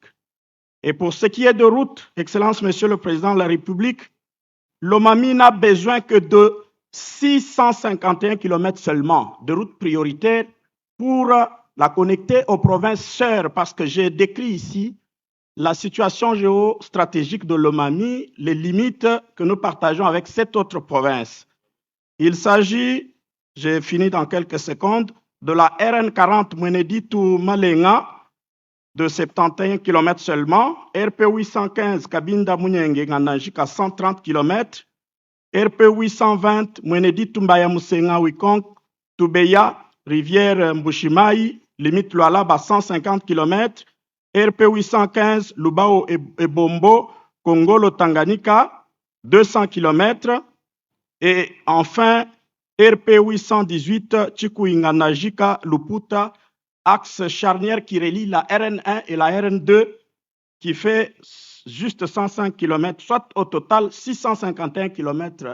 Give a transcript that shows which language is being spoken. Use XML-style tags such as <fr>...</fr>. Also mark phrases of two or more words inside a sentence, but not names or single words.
<fr>Et pour ce qui est de route, Excellence Monsieur le Président de la République, Lomami n'a besoin que de 651 km seulement de route prioritaire pour la connecter aux provinces sœurs, parce que j'ai décrit ici la situation géostratégique de Lomami, les limites que nous partageons avec 7 autres provinces. Il s'agit, j'ai fini dans quelques secondes, de la RN40 Mweneditu-Malenga de 71 km seulement, RP 815 Kabinda-Munyenge-Nganajika 130 km, RP 820 Mweneditu-Mbaya-Musenga-Wikong, Tubeya, Rivière Mbushimai, limite Lualaba 150 km, RP 815 Lubao et Bombo, Congolo-Tanganyika 200 km, et enfin RP 818 Chikuinganajika Luputa, axe charnière qui relie la RN1 et la RN2, qui fait juste 105 km, soit au total 651 km.</fr>